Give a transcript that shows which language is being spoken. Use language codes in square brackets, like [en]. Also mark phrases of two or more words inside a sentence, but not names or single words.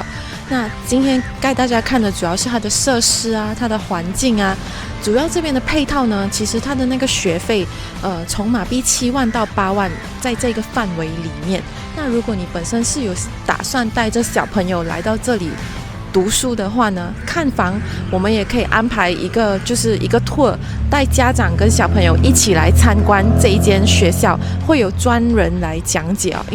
[zh] 那今天帶大家看的主要是它的設施啊，它的環境啊。主要這邊的配套呢，其實它的那個學費，從馬幣7萬到8萬，在這個範圍裡面。那如果你本身是有打算帶着小朋友來到這裡讀書的話呢，看房我們也可以安排一個，就是一個 tour， 帶家長跟小朋友一起來參觀這一間學校，會有專人來講解哦。